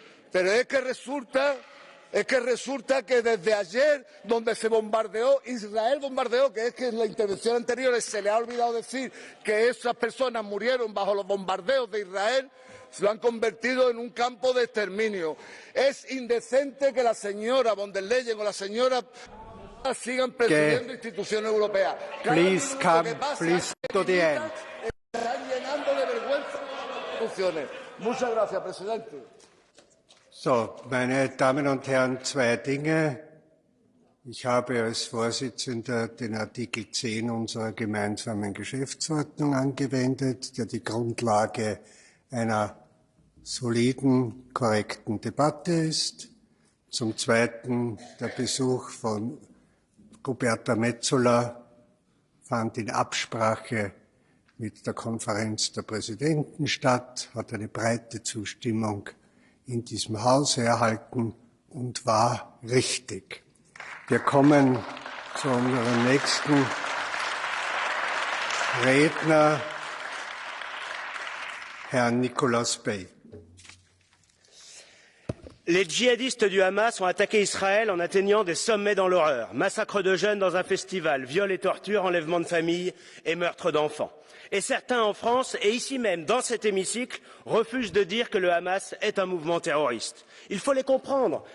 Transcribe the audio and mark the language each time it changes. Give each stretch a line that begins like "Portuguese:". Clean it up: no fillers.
Spanish: Pero es que resulta que desde ayer, donde se bombardeó, Israel bombardeó, que es que en la intervención anterior se le ha olvidado decir que esas personas murieron bajo los bombardeos de Israel, se lo han convertido en un campo de exterminio. Es indecente que la señora von der Leyen o la señora sigan presidiendo instituciones europeas.
English: Please come, please to the end.
Spanish: Están llenando de vergüenza las instituciones. Muchas gracias, presidente.
German: So, meine Damen und Herren, zwei Dinge. Ich habe als Vorsitzender den Artikel 10 unserer gemeinsamen Geschäftsordnung angewendet, der die Grundlage einer soliden, korrekten Debatte ist. Zum Zweiten, der Besuch von Roberta Metsola fand in Absprache mit der Konferenz der Präsidenten statt, hat eine breite Zustimmung in diesem Haus erhalten und war richtig. Wir kommen zu unserem nächsten Redner, Herrn Nicolas Bay.
French: Les djihadistes du Hamas ont attaqué Israël en atteignant des sommets dans l'horreur. Massacre de jeunes dans un festival, viols et tortures, enlèvement de familles et meurtre d'enfants. Et certains en France, et ici même, dans cet hémicycle, refusent de dire que le Hamas est un mouvement terroriste. Il faut les comprendre.